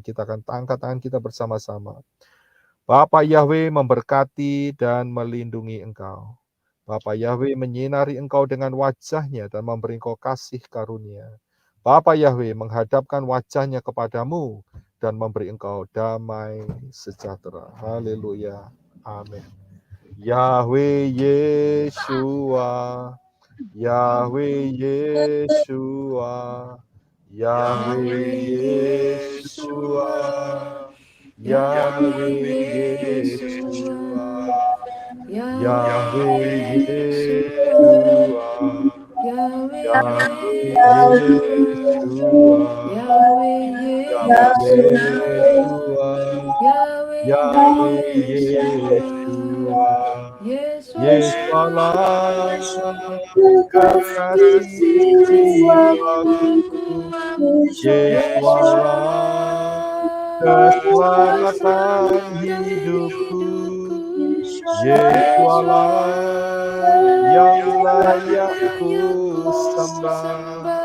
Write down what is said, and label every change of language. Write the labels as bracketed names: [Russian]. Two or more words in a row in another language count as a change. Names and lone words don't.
[Indonesian] Kita akan angkat tangan kita bersama-sama. Bapa Yahweh memberkati dan melindungi engkau. Bapa Yahweh menyinari engkau dengan wajahnya dan memberi engkau kasih karunia. Bapa Yahweh menghadapkan wajahnya kepadamu dan memberi engkau damai sejahtera. Haleluya. Amin. Yahweh Yeshua, Yahweh Yeshua, Yahweh Yeshua, Yahweh Yeshua, Yahweh Yeshua, Yahweh Yeshua, Yahweh Yeshua, Yesualah kekasih jiwaku, Yesualah keselamatan hidupku, Yesualah yang layak ku sembah.